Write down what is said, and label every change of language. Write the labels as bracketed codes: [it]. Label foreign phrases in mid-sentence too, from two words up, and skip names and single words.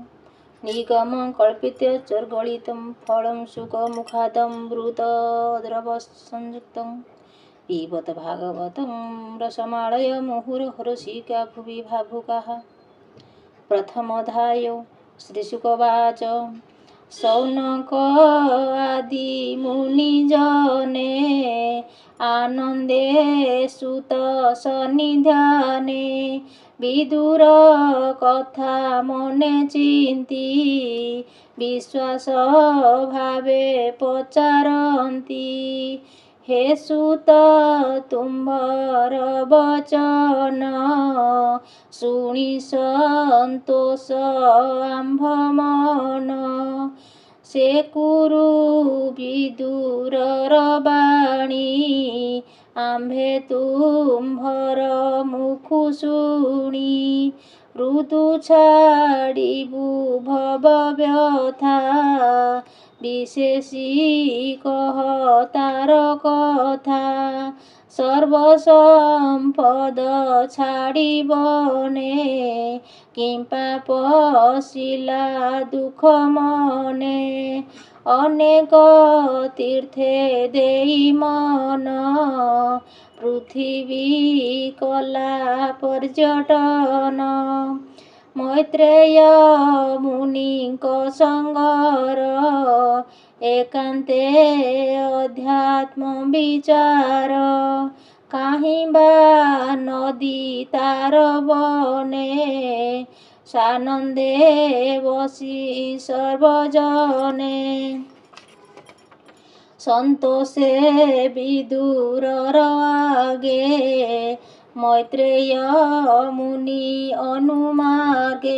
[sa] निगमं कल्पितचर्गलितं फलं सुखमुखादमृतद्रवसंयुक्तं पिबत भागवतं रसमालय मुहुरहर्षिका भुवि भावुकाः। प्रथमोऽध्यायो। श्रीशुकवाच। [or] ଶୌନକ ଆଦି ମୁନିଜନେ ଆନନ୍ଦେ ସୂତ ସନ୍ନିଧାନେ ବିଦୁର କଥା ମନେ ଚିନ୍ତି ବିଶ୍ୱାସ ଭାବେ ପଚାରନ୍ତି। ହେ ସୁତ ତୁମ୍ଭର ବଚନ ଶୁଣି ସନ୍ତୋଷ ଆମ୍ଭ ମନ। ସେ କୁରୁ ବିଦୁରର ବାଣୀ ଆମ୍ଭେ ତୁମ୍ଭର ମୁଖୁ ଶୁଣି। ଋତୁ ଛାଡ଼ିବୁ ଭବ ବ୍ୟଥା ବିଶେଷି କହ ତାର କଥା। ସର୍ବସମ୍ପଦ ଛାଡ଼ିବନେ କିମ୍ପା ପଶିଲା ଦୁଖ ମନେ। ଅନେକ ତୀର୍ଥେ ଦେଇ ମନ ପୃଥ୍ୱୀ କଲା ପର୍ଯ୍ୟଟନ। ମୈତ୍ରେୟ ମୁନିକ ସଙ୍ଗର ଏକାନ୍ତେ ଅଧ୍ୟାତ୍ମ ବିଚାର। କାହିଁ ବା ନଦୀ ତାର ବନେ ସାନନ୍ଦେ ବସି ସର୍ବଜନେ। ସନ୍ତୋଷେ ବିଦୁରର ଆଗେ ମୈତ୍ରେୟ ମୁନି ଅନୁମାର୍ଗେ।